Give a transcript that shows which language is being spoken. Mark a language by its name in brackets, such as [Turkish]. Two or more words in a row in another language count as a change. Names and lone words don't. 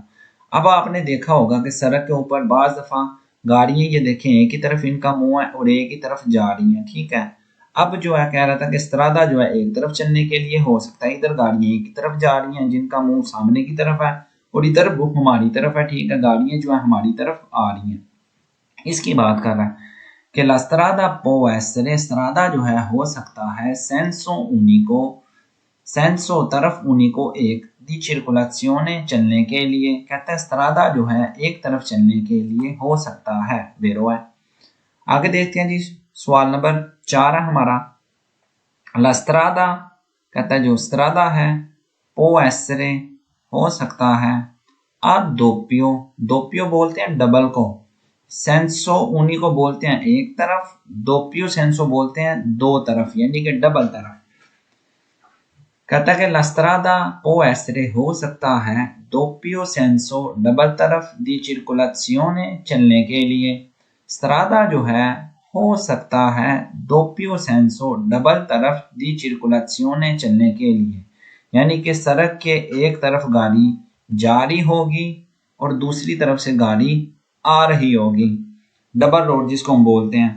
[Hindi] अब आपने देखा होगा कि सड़क के ऊपर बाज दफा गाड़ियां, ये देखें एक ही तरफ इनका मुंह है और एक ही तरफ जा रही हैं, ठीक है। अब जो है कह रहा था कि इस्त्रादा जो है एक तरफ चलने के लिए हो सकता है, इधर गाड़ियां एक ही तरफ जा रही हैं जिनका मुंह सामने की तरफ है और इधर हमारी तरफ है, ठीक है, गाड़ियां जो है हमारी तरफ आ रही हैं। इसकी बात कर रहा है [Italian] che la strada può essere, [Hindi] strada जो है हो सकता है [Italian] senso unico, [Hindi] senso तरफ unico एक, [Italian] di circolazione [Hindi] चलने के लिए, कहता है strada जो है एक तरफ चलने के लिए हो सकता है, वेरो है। आगे देखते हैं जी, सवाल नंबर 4 है हमारा। [Italian] la strada [Hindi] कहता है जो strada है, [Italian] può essere [Hindi] हो सकता है, [Italian] a doppio, [Hindi] doppio बोलते हैं डबल को, [Italian] senso uni [Hindi] को बोलते हैं एक तरफ, [Italian] doppio senso [Hindi] बोलते हैं दो तरफ, यानी कि डबल तरफ। कहता है कि [Italian] la strada può essere [Hindi] हो सकता है, [Italian] doppio senso [Hindi] डबल तरफ, [Italian] di circolazione [Hindi] चलने के लिए, स्त्रादा जो है हो सकता है, [Italian] doppio senso [Hindi] डबल तरफ, [Italian] di circolazione [Hindi] चलने के लिए, यानी कि सड़क के एक तरफ गाड़ी जा रही होगी और दूसरी तरफ से गाड़ी आ रही होगी, [English] double road [Hindi] जिसको हम बोलते हैं।